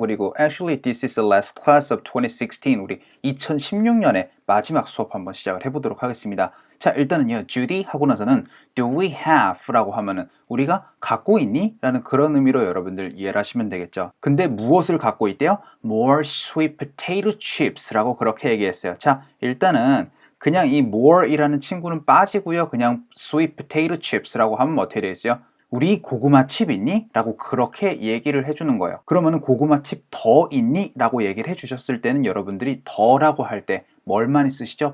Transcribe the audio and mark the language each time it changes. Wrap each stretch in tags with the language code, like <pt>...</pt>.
<ko>그리고</ko> <en>actually this is the last class of 2016.</en> <ko>우리 2016년의 마지막 수업 한번 시작을 해보도록 하겠습니다. 자, 일단은요. Judy 하고 나서는</ko> <en>do we have</en> <ko>라고 하면은 우리가 갖고 있니? 라는 그런 의미로 여러분들 이해를 하시면 되겠죠. 근데 무엇을 갖고 있대요?</ko> <en>More sweet potato chips</en> <ko>라고 그렇게 얘기했어요. 자, 일단은 그냥 이 more이라는 친구는 빠지고요. 그냥 sweet potato chips라고 하면 어떻게 되겠어요? 우리 고구마 칩 있니? 라고 그렇게 얘기를 해주는 거예요. 그러면은 고구마 칩 더 있니? 라고 얘기를 해주셨을 때는 여러분들이 더라고 할 때 뭘 많이 쓰시죠?</ko>